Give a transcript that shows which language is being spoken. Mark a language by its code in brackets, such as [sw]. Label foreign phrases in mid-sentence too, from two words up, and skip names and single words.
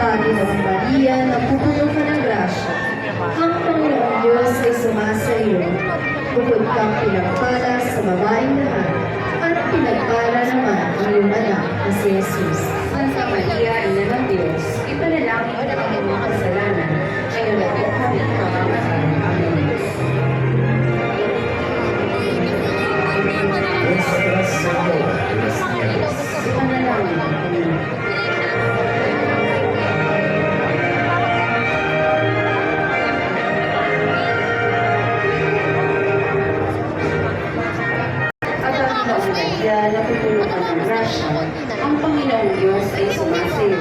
[tl] Ginoong Maria, napupuno ka ng grasya. Ang Panginoong Diyos ay sumasa iyo. Bukod kang pinagpala sa babaeng lahat, at pinagpala naman ang iyong anak na si Jesus. Santa Maria, Ina ng Diyos, ipanalangin mo ang mga kasalanan, ngayon at kung kami mamamatay. Amen. Nuestra Señora de las Nieves, Ipanalangin mo kami. Aba, Ginoong Maria, napupuno ka ng grasya, ang Panginoong Diyos ay sumasayo.